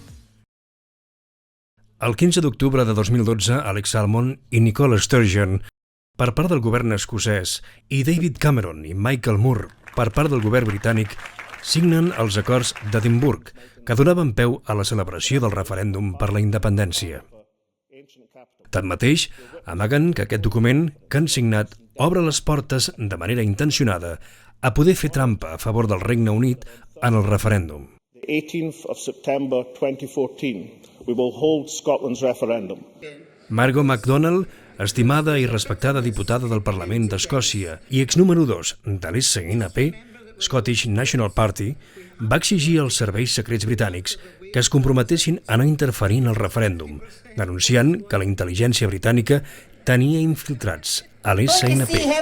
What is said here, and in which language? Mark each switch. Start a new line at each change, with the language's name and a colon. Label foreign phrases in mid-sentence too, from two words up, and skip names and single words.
Catalan: El 15 d'octubre de 2012, Alex Salmond i Nicola Sturgeon, per part del govern escocès, i David Cameron i Michael Moore, per part del govern britànic, signen els acords d'Edimburg, que donaven peu a la celebració del referèndum per la independència. Tanmateix, amaguen que aquest document que han signat obre les portes de manera intencionada a poder fer trampa a favor del Regne Unit en el referèndum.
English: 18th of September 2014, we will hold Scotland's referendum.
Catalan: Margo MacDonald, estimada i respectada diputada del Parlament d'Escòcia i exnúmero 2 de l'SNP, Scottish National Party, va exigir als serveis secrets britànics que es comprometessin a no interferir en el referèndum, denunciant que la intel·ligència britànica tenia infiltrats a l'SNP.